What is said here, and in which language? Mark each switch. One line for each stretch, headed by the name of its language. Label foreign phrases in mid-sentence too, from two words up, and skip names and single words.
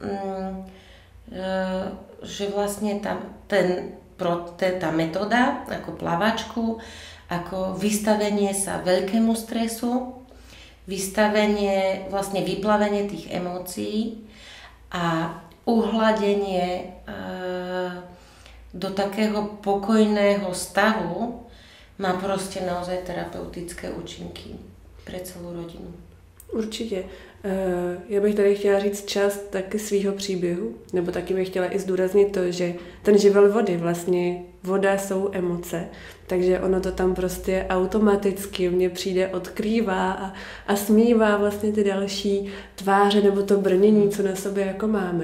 Slovak: že vlastne tá metóda ako plavačku, ako vystavenie sa veľkému stresu, vystavenie, vlastne vyplavenie tých emócií a uhladenie do takého pokojného stavu má proste naozaj terapeutické účinky pre celú rodinu.
Czech: Určitě. Já bych tady chtěla říct část taky svýho příběhu, nebo taky bych chtěla i zdůraznit to, že ten živel vody, vlastně voda jsou emoce, takže ono to tam prostě automaticky mně přijde, odkrývá a smívá vlastně ty další tváře nebo to brnění, co na sobě jako máme.